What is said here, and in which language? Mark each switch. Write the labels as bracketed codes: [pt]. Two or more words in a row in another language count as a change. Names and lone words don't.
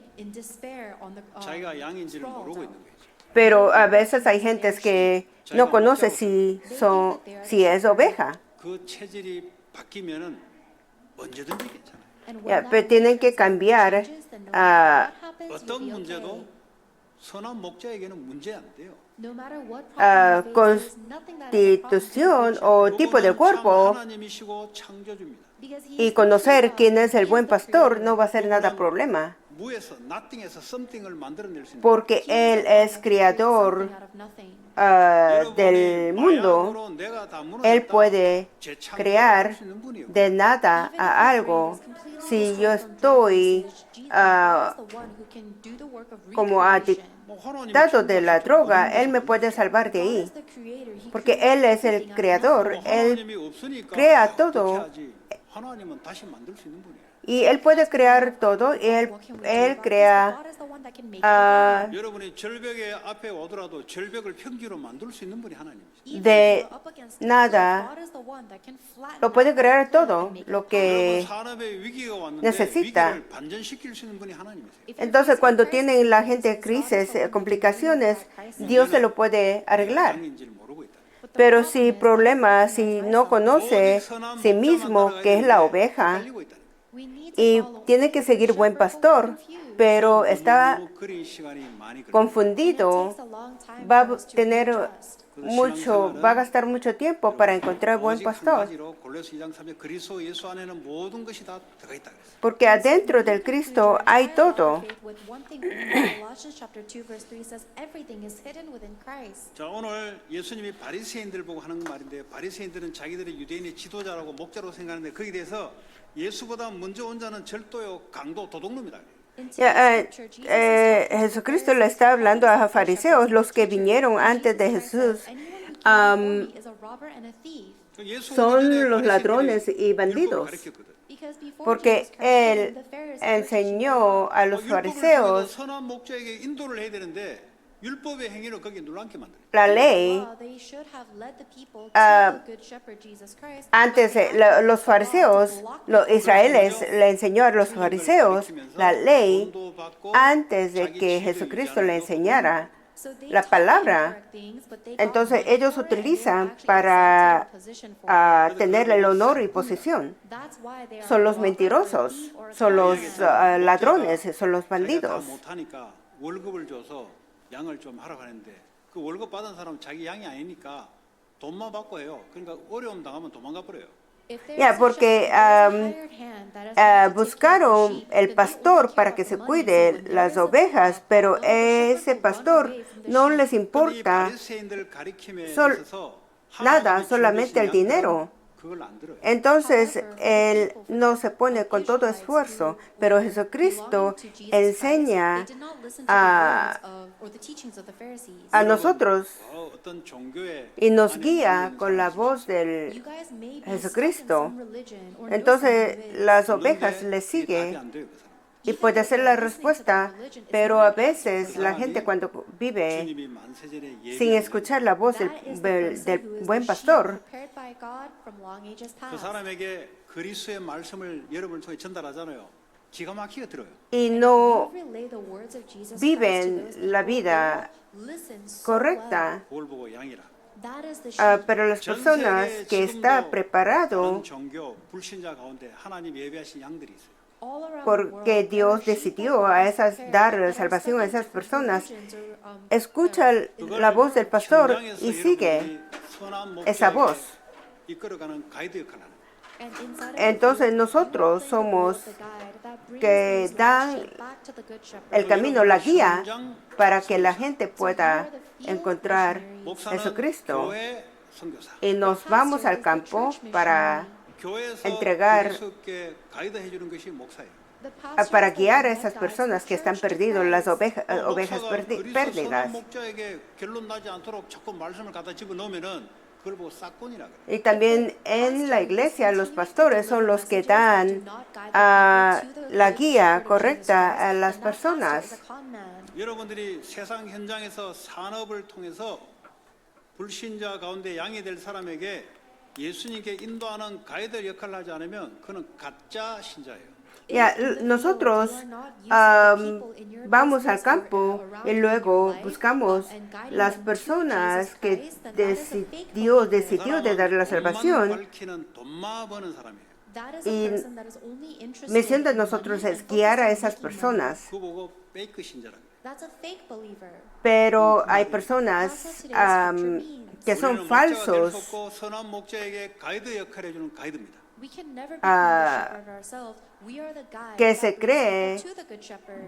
[ko] 자기가 양인지를 모르고 있는 거죠. [es] Pero a veces hay gentes que no conoce si es oveja. [ko] 그 체질이 바뀌면은 언제든지 괜찮아요. [es] Ya, pero tienen que cambiar [ko] 어떤 문제도 선한 목자에게는 문제 안 돼요. [es] constitución o tipo de cuerpo [ko] 하나님이시고 창조주입니다. [es] y conocer quién es el buen pastor no va a ser nada problema. [ko] 무에서 nothing에서 something을 만들어낼 수 있는 [es] porque Él es creador [en] out of nothing. [es] del mundo. Él puede crear de nada a algo. Si yo estoy como adictado de la droga, Él me puede salvar de ahí, porque Él es el creador. Él crea todo y Él puede crear todo y Él crea [ko] 여러분이 절벽의 앞에 오더라도 절벽을 평지로 만들 수 있는 분이 하나님이세요. [es] de nada. Lo puede crear todo lo [ko] 여러분 [es] que [ko] 산업의 위기가 왔는데 [es] necesita. [ko] 위기를 반전시킬 수 있는 분이 하나님이세요. [es] Entonces, cuando tienen la gente crisis, complicaciones, Dios se lo puede arreglar. [ko] 장인지를 모르고 있다. [es] Pero si problema, si no conoce sí mismo que es la oveja [ko] 달리고 있다. [es] y tiene que seguir buen pastor, pero está [ko] 너무 그리 시간이 많이 걸려. [es] confundido, va a tener va a gastar mucho tiempo para encontrar buen [ko] 오직 한 [es] pastor. [ko] 가지로 골로새 2장 3절 그리스도 예수 안에는 모든 것이 다 들어가 있다 그랬어요. [es] Porque adentro del Cristo hay todo. [ko] 자, 오늘 예수님이 바리새인들 보고 하는 말인데 바리새인들은 자기들이 유대인의 지도자라고 목자로 생각하는데 거기에 대해서 예수보다 먼저 온 자는 절도요, 강도, 도둑놈이다. [es] Jesucristo le está hablando a los fariseos, los que vinieron antes de Jesús, son los ladrones y bandidos, porque Él enseñó a los fariseos [ko] 선한 목자에게 인도를 해야 되는데 율법의 행위를 거기에 눌러앉게 만들어요. [es] la ley. Antes los fariseos, los israelíes le enseñó a los fariseos la ley antes de que Jesucristo le enseñara la palabra. Entonces ellos utilizan para tener el honor y posición. Son los mentirosos, son los ladrones, son los [ko] 자기가 다 [es] bandidos. [ko] 못하니까 월급을 줘서 양을 좀 하라고 하는데 그 월급 받은 사람은 자기 양이 아니니까 돈만 받고 해요. 그러니까 어려움 당하면 도망가 버려요. [es] Porque buscaron el pastor para que se cuide las ovejas, pero ese pastor no les importa [ko] 바리새인들 가리킴에 [es] sol- [ko] 있어서 [es] nada, [ko] 하나님이 [es] solamente el [ko] 주신 [es] dinero. [ko] 그걸 안 들어요. [es] Entonces Él no se pone con todo esfuerzo, pero Jesucristo enseña a nosotros [ko] 어떤 종교에 [es] y nos guía con la voz del Jesucristo. Entonces las ovejas le siguen [ko] 안 돼요. 그 사람. [es] y puede ser la respuesta, pero a veces la gente cuando vive [ko] 주님이 만세전에 [es] sin [ko] 예비한 [es] escuchar la voz del buen pastor, [ko] 그 사람에게 그리스도의 말씀을 여러분을 통해 전달하잖아요. 기가 막히게 들어요. [es] y no viven la vida correcta. [ko] 그걸 보고 양이라. [es] Pero las personas que está preparado [ko] 다른 종교 불신자 가운데 하나님 예비하신 양들이 있어요. [es] porque Dios decidió dar salvación a esas personas, escucha la voz del pastor [ko] 현장에서 [es] y sigue [ko] 여러분들이 선한 [es] esa [ko] 목자에게 [es] voz. [ko] 이끌어가는 가이드 역할을 하는. [es] Entonces nosotros somos que dan el camino, la guía, para que la gente pueda encontrar [ko] 목사는 [es] Jesucristo. [ko] 교회 선교사. [es] Y nos vamos al campo para [ko] 교회에서 [es] entregar, [ko] 그리스도께 가이드 해주는 것이 목사예요. [es] para guiar a esas personas que están perdidos, las ovejas [ko] 목사가 그리스도 선한 [es] perdidas. [ko] 목자에게 결론 나지 않도록 자꾸 말씀을 갖다 집어넣으면은 그걸 보고 싹군이라 그래요. [es] Y también en la iglesia los pastores son los que dan la guía correcta a las personas. [ko] 여러분들이 세상 현장에서 산업을 통해서 불신자 가운데 양이 될 사람에게 예수님께 인도하는 가이드 역할을 하지 않으면 그는 가짜 신자예요. [es] Nosotros vamos al campo y luego buscamos las personas que Dios decidió de dar la salvación. [ko] 밝히는 돈마 버는 사람이에요. [es] Y misión de nosotros es guiar a esas personas. [ko] 그거 보고 페이크 신자라고. [es] Pero hay personas que son falsos. [ko] 선한 목자에게 가이드 역할을 해주는 가이드입니다. [en] We can never become ah, the shepherd ourselves. We are the guide [es] que [en] that [es] se [en] leads [es] cree [en] people to the good shepherd.